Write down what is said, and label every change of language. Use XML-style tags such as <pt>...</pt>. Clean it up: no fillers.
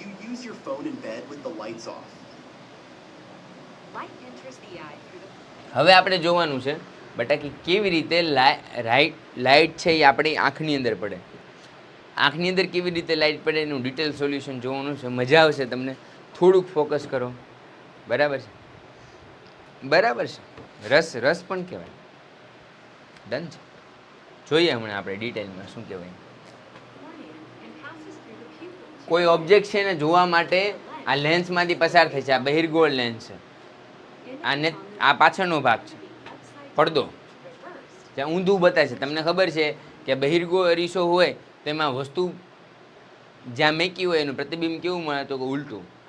<en>use your phone in bed with the lights off? Light enters the eye through the</en> <gu>હવે આપણે જોવાનું છે બેટા કે કેવી રીતે લાઇટ છે એ આપણી આંખની અંદર પડે. આંખની અંદર કેવી રીતે લાઇટ પડે એનું ડિટેલ સોલ્યુશન જોવાનું છે. મજા આવશે તમને. થોડુંક ફોકસ કરો. બરાબર છે, બરાબર છે. રસ પણ કહેવાય. ડન છે. જોઈએ હમણાં આપણે ડિટેલમાં શું કહેવાય.</gu> <en>cornea and passes through the pupil.</en> <gu>કોઈ ઓબ્જેક્ટ છે ને જોવા માટે આ લેન્સમાંથી પસાર થાય છે. આ બહિર્ગોળ લેન્સ છે. આ પાછળનો ભાગ છે, પડદો. જ્યાં ઊંધું બતાવે છે. તમને ખબર છે કે બહિર્ગોળ અરીસો હોય તો એમાં વસ્તુ જ્યાં મેકી હોય એનું પ્રતિબિંબ કેવું મળે તો કે ઉલટું.</gu>